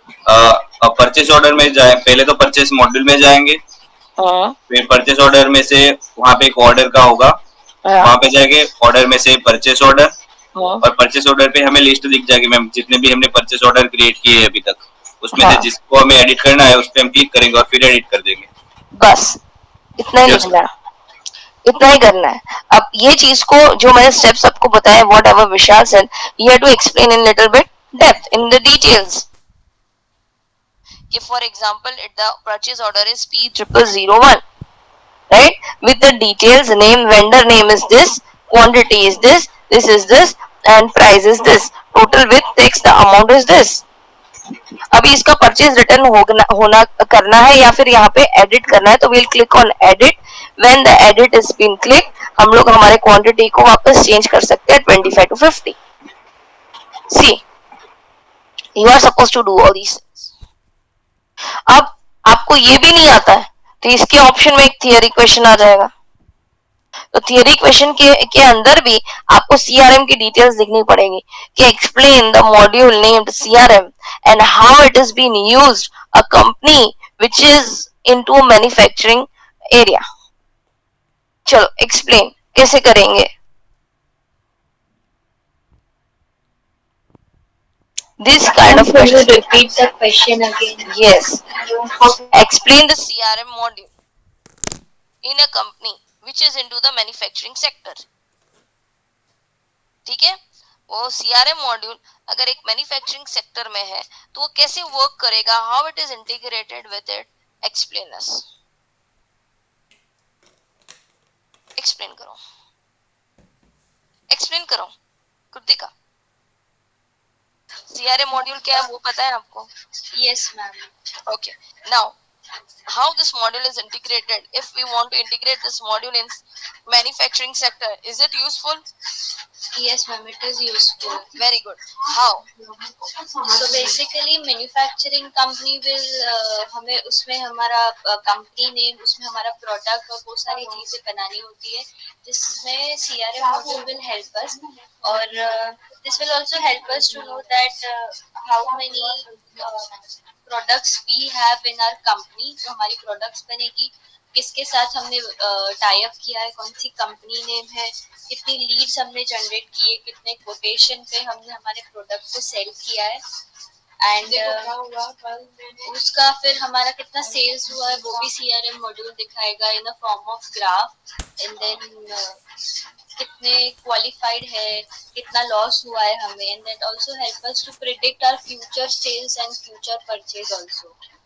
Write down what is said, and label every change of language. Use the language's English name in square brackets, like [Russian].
[Hindi] Purchase order में जाए, पहले तो परचेज मॉड्यूल में जाएंगे, फिर परचेज ऑर्डर में से वहाँ पे एक ऑर्डर का होगा, वहाँ पे जाएंगे, ऑर्डर में से परचेज ऑर्डर, और परचेज ऑर्डर पे हमें लिस्ट दिख जाएगी मैम जितने भी हमने परचेज ऑर्डर क्रिएट किए हैं अभी तक, उसमें से जिसको हमें एडिट करना है उस पे हम क्लिक करेंगे और फिर एडिट कर देंगे. बस इतना ही लिखना, इतना ही करना है. अब ये चीज को जो मैंने स्टेप्स आपको बताया, [English] Whatever Vishal said, you have to explain in little bit depth in the details. कि for example the purchase order is P0001, right, with the details, name, vendor name is this, quantity is this is this, and price is this, total with tax the amount is this. [Hindi] अभी इसका purchase return होना करना है या फिर यहाँ पे edit करना है, तो [English] we'll click on edit. When the edit is been clicked, [Hindi] हम लोग हमारे क्वांटिटी को वापस चेंज कर सकते हैं 25 to 50. [English] See, you are supposed to do all these things. [Hindi] अब आपको ये भी नहीं आता है तो इसके ऑप्शन में एक थियरी क्वेश्चन आ जाएगा. तो थियरी क्वेश्चन के अंदर भी आपको सीआरएम की डिटेल्स लिखनी पड़ेगी कि [English] Explain the module named CRM and how it is been used a company which is into manufacturing area. [Hindi] चलो एक्सप्लेन कैसे करेंगे. [English] This kind of Can you question. repeat the question again? Yes. Explain the CRM module in a company which is into the manufacturing sector. [Hindi] ठीक है, वो CRM module अगर एक manufacturing sector में है तो वो कैसे वर्क करेगा, [English] how it is integrated with it, explain us, [Hindi] explain करो, एक्सप्लेन करो कृतिका। CRM मॉड्यूल क्या है वो पता है आपको? [English] Yes, ma'am. Okay, now how this module is integrated, if we want to integrate this module in manufacturing sector, is it useful? Yes, ma'am. It is useful. Very good. How? So basically, manufacturing company will [Hindi] हमें उसमें हमारा company name, उसमें हमारा product और बहुत सारी चीजें बनानी होती है, जिसमें [English] CRM module will help us. और this will also help us to know that how many products we have in our company. [Hindi] जो हमारी products बनेगी, किसके साथ हमने टाई अप किया है, कौन सी कंपनी नेम है, कितनी लीड्स हमने जनरेट किए, कितने कोटेशन पे हमने हमारे प्रोडक्ट को सेल किया है, एंड उसका फिर हमारा कितना सेल्स हुआ है वो भी CRM मॉड्यूल दिखाएगा [English] in a form of graph, [Hindi] and then कितने क्वालिफाइड है, कितना लॉस हुआ है हमें, [English] And that also help us to predict our future sales and future purchase also.